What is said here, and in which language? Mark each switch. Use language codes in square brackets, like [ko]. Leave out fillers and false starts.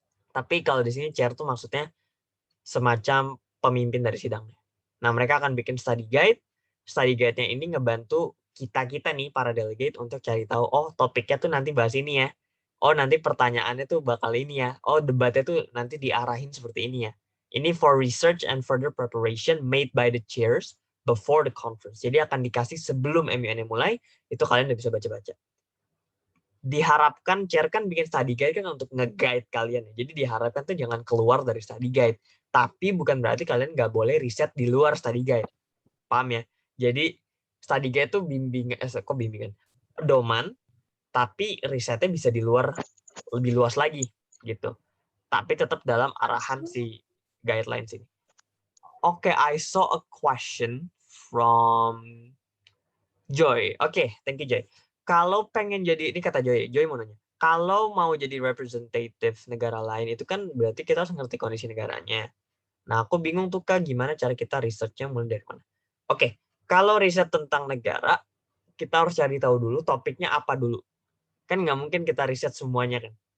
[id] Tapi kalau di sini chair tuh maksudnya semacam pemimpin dari sidangnya. Nah, mereka akan bikin study guide. Study guide-nya ini ngebantu kita nih, para delegate, untuk cari tahu, oh topiknya tuh nanti bahas ini ya. Oh nanti pertanyaannya tuh bakal ini ya. Oh debatnya tuh nanti diarahin seperti ini ya. [en] Ini for research and further preparation made by the chairs before the conference. [id] Jadi akan dikasih sebelum MUN mulai, itu kalian udah bisa baca-baca. Diharapkan chair kan bikin study guide kan untuk nge-guide kalian. Jadi diharapkan tuh jangan keluar dari study guide. Tapi bukan berarti kalian nggak boleh riset di luar study guide. Paham ya? Jadi study guide tuh bimbingan? Pedoman, tapi risetnya bisa di luar, lebih luas lagi gitu. Tapi tetap dalam arahan si guidelines ini. [en] Oke, I saw a question from Joy. Oke, thank you Joy. [id] Kalau pengen jadi, ini kata Joy mau nanya. Kalau mau jadi representative negara lain itu kan berarti kita harus ngerti kondisi negaranya. Nah, aku bingung tuh Kak, gimana cara kita research-nya mulai dari mana? Oke, kalau riset tentang negara, kita harus cari tahu dulu topiknya apa dulu. Kan nggak mungkin kita riset semuanya kan.